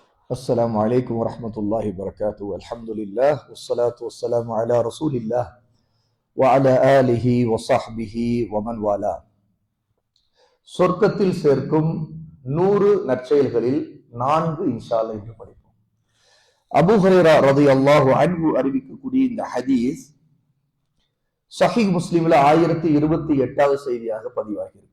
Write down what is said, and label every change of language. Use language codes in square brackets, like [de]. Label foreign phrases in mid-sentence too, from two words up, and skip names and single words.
[ar] السلام عليكم ورحمة الله وبركاته. الحمد لله والصلاة والسلام على رسول الله وعلى آله وصحبه ومن والاه. [ta] சொர்க்கத்தில் சேர்க்கும் 100 நற்செயல்களில் 4 [ar] إن شاء الله [ta] என்று படிப்போம். அபூ ஹுரைரா [ar] رضي الله عنه [ta] அறிவிக்கக்கூடிய இந்த ஹதீஸ் ஸஹீஹ் முஸ்லிம்ல 1028வது செய்தியாக பதிவாகி இருக்கு.